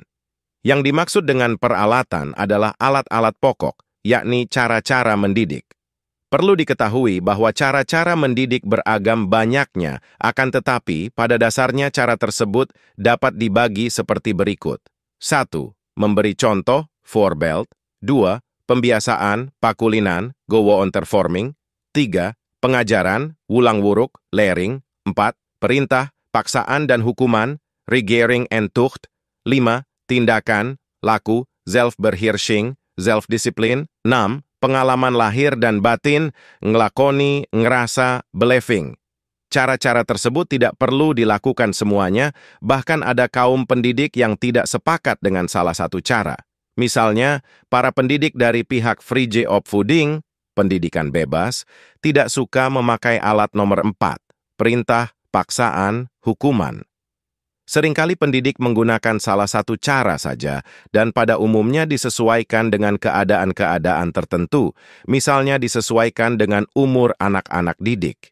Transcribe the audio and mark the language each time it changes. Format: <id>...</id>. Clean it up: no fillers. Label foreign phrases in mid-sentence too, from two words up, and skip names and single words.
<id>Yang dimaksud dengan peralatan adalah alat-alat pokok, yakni cara-cara mendidik. Perlu diketahui bahwa cara-cara mendidik beragam banyaknya, akan tetapi pada dasarnya cara tersebut dapat dibagi seperti berikut. 1. Memberi contoh, voorbeeld. 2. Pembiasaan, pakulinan, gewoon-tervorming. 3. Pengajaran, wulang-wuruk, lering. 4.</id> <nl>Perintah, paksaan dan hukuman, regering and tucht. 5. Tindakan, laku, zelfbeheersching, zelfdisiplin. 6.</nl> <id>Pengalaman lahir dan batin,</id> <jv>ngelakoni, ngerasa,</jv> <id>beleving. Cara-cara tersebut tidak perlu dilakukan semuanya, bahkan ada kaum pendidik yang tidak sepakat dengan salah satu cara. Misalnya, para pendidik dari pihak</id> <nl>vrije opvoeding,</nl> <id>pendidikan bebas, tidak suka memakai alat nomor 4, perintah, paksaan, hukuman. Seringkali pendidik menggunakan salah satu cara saja dan pada umumnya disesuaikan dengan keadaan-keadaan tertentu, misalnya disesuaikan dengan umur anak-anak didik.</id>